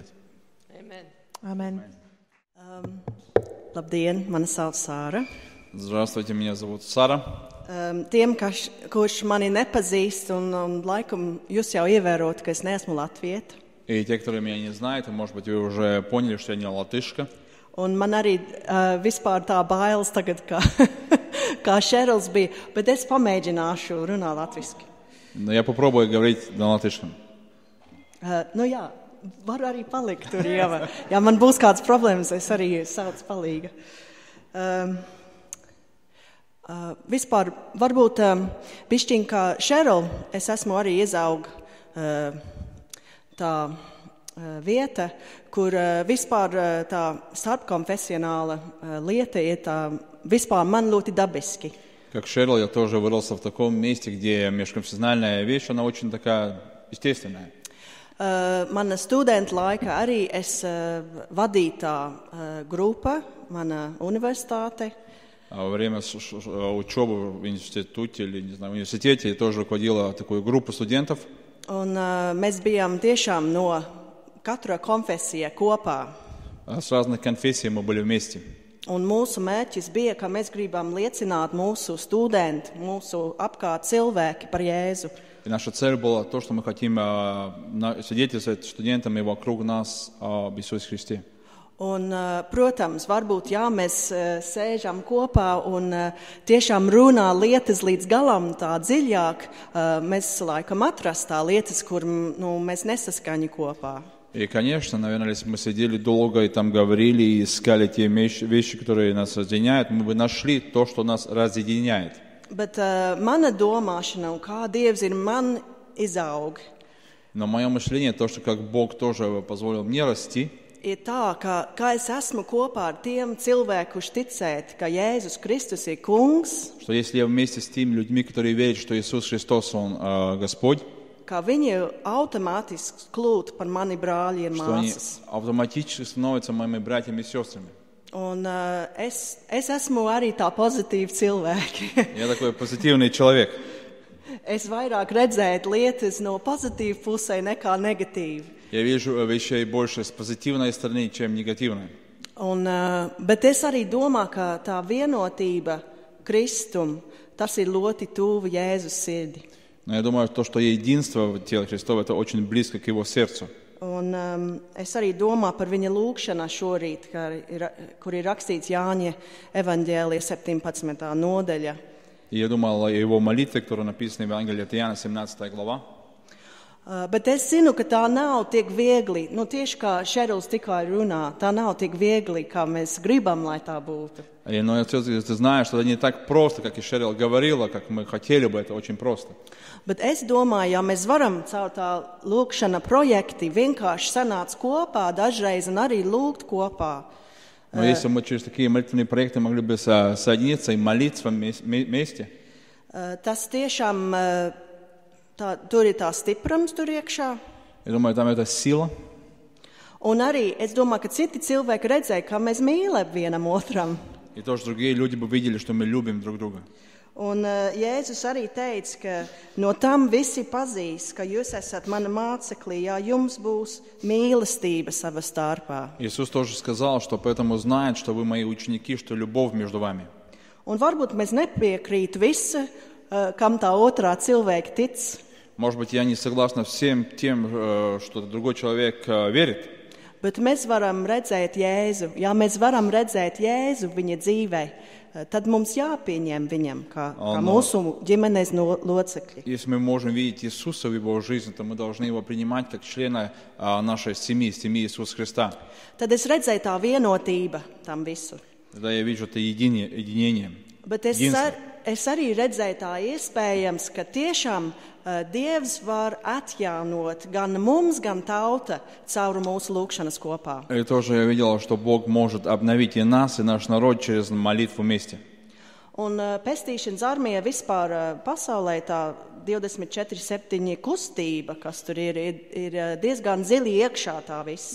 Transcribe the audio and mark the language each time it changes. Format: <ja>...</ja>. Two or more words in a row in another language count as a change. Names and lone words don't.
<lv>Amen. Labdien, mani sauc Sāra.</lv> <ru>Здравствуйте, меня зовут Сара.</ru> <lv>Tiem, kurš mani nepazīst, un laikam jūs jau ievērot, ka es neesmu latvieta.</lv> <ru>И те, которые меня не знают, может быть, вы уже поняли, что я не латышка.</ru> <lv>Un man arī vispār tā bailes tagad, kā Šerils bija, bet es pamēģināšu runāt latviski.</lv> <ru>Но я попробую говорить на латышском.</ru> <lv>Nu jā, var arī palikt tur, Ieva. Ja man būs kāds problēmas, es arī saucu palīga. Vispār, varbūt bišķiņ kā Šerl, es esmu arī iezauga tā vieta, kur vispār tā starpkonfesionāla lieta ir tā vispār man ļoti dabiski.</lv> <ru>Как Шерл, я тоже выросла в таком месте, где межконфессиональная вещь, она очень такая естественная.</ru> <lv>Mana studenta laika arī es vadītā grupa, mana universitāte.</lv> <ru>Во время учебы в институте или, не знаю, в университете я тоже руководила такую группу студентов.</ru> <lv>Un mēs bijām tiešām no katra konfesija kopā.</lv> <ru>С разных конфессий мы были вместе.</ru> <lv>Un mūsu mērķis bija, ka mēs gribam liecināt mūsu studenti, mūsu apkārt cilvēki par Jēzu.</lv> <ru>И наша цель была то, что мы хотим свидетельствовать студентам и вокруг нас об Иисусе Христе.</ru> <lv>Un, protams, varbūt jā, mēs sēžam kopā un tiešām runā lietas līdz galam tā dziļāk, mēs laikam atrast tā lietas, kur mēs nesaskaņu kopā.</lv> <ru>И, конечно, наверное, если бы мы сидели долго и там говорили и искали те вещи, которые нас разъединяют, мы бы нашли то, что нас разъединяет.</ru> <lv>Bet mana domāšana un kā Dievs ir man izaug.</lv> <ru>Но мое мышление, то, что как Бог тоже позволил мне расти,</ru> <lv>ir tā, ka es esmu kopā ar tiem cilvēkiem, kurš ticēt, ka Jēzus Kristus ir kungs,</lv> <ru>что если я вместе с теми людьми, которые верят, что Иисус Христос, Он Господь,</ru> <lv>ka viņi automātiski kļūt par mani brāļi un</lv> <ru>что они</ru> <lv>māsas.</lv> <ru>автоматически становятся моими братьями и сестрами.</ru> <lv>Un es esmu arī tā pozitīva cilvēki.</lv> <ru>Я такой позитивный человек.</ru> <lv>Es vairāk redzētu lietas no pozitīva pusē nekā negatīvi.</lv> <ru>Я вижу вещей больше с позитивной стороны, чем негативной.</ru> <lv>Un, bet es arī domāju, ka tā vienotība Kristum, tas ir ļoti tuvu Jēzus sirdi.</lv> <ru>Но я думаю, то, что единство в теле Христова, это очень близко к Его сердцу.</ru> <lv>Un es arī domāju par viņa lūgšanu šorīt, kur ir rakstīts Jāņa evaņģēlija 17. nodaļa.</lv> <ru>И я думал о Его молитве, которая написана в Евангелии от Иоанна, 17 глава.</ru> <lv>Bet es zinu, ka tā nav tik viegli, tieši kā Šerls tikai runā, tā nav tik viegli, kā mēs gribam, lai tā būtu.</lv> <ru>Но ты знаешь, что это не так просто, как и Шерл говорила, как мы хотели бы, это очень просто.</ru> <lv>Bet es domāju, ja mēs varam caur tā lūgšana projekti vienkārši sanāc kopā dažreiz un arī lūgt kopā.</lv> <ru>Но если мы через такие молитвенные проекты могли бы соединиться и молиться вместе,</ru> <lv>Tas tiešām, tur ir tā stiprums tur iekšā.</lv> <ru>я думаю, там это сила.</ru> <lv>Un arī es domāju, ka citi cilvēki redzēja, kā mēs mīlam vienam otram.</lv> <ru>И тоже другие люди бы видели, что мы любим друг друга.</ru> <lv>Un Jēzus arī teica, ka no tam visi pazīs, ka jūs esat mana māceklī, ja jums būs mīlestība sava starpā.</lv> <ru>Иисус тоже сказал, что поэтому знает, что вы мои ученики, что любовь между вами.</ru> <lv>Un varbūt mēs nepiekrīt visi, kam tā otrā cilvēka tic.</lv> <ru>Может быть, я не согласна всем тем, что другой человек верит.</ru> <lv>Bet mēs varam redzēt Jēzu. Ja mēs varam redzēt Jēzu viņa dzīvē, tad mums jāpieņem viņam kā mūsu ģimenes locekļi.</lv> <ru>Если мы можем видеть Иисуса в Его жизни, то мы должны Его принимать как члена нашей семьи Иисуса Христа.</ru> <lv>Tad es redzēju tā vienotība tam visu.</lv> <ru>Тогда я вижу это единение.</ru> <lv>Bet es arī redzēju tā iespējams, ka tiešām Dievs var atjaunot gan mums, gan tauta caur mūsu lūgšanas kopā.</lv> <ru>И тоже я видел, что Бог может обновить и нас, и наш народ через молитву вместе.</ru> <lv>Un pestīšanas armija vispār pasaulē tā 24/7 kustība, kas tur ir diezgan dziļi iekšā tā viss.</lv>